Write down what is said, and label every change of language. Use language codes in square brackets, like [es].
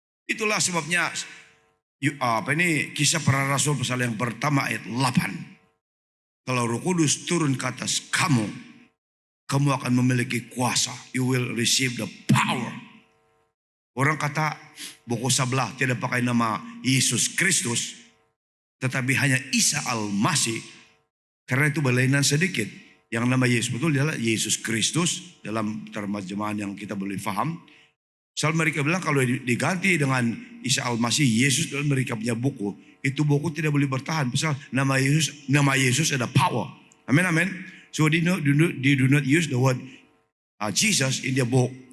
[id] Itulah sebabnya Kisah Para Rasul pasal yang pertama ayat 8. Kalau Roh Kudus turun ke atas kamu akan memiliki kuasa. [en] You will receive the power. [id] Orang kata buku sebelah tidak pakai nama Yesus Kristus, tetapi hanya Isa Al-Masih. Karena itu berlainan sedikit. Yang nama Yesus betul adalah Yesus Kristus dalam terjemahan yang kita boleh faham. Soal mereka bilang kalau diganti dengan Isa Al-Masih, Yesus dalam mereka punya buku, itu buku tidak boleh bertahan. Pasal nama Yesus ada power. Amin, amin. [en] So they do not use the word Jesus in their book.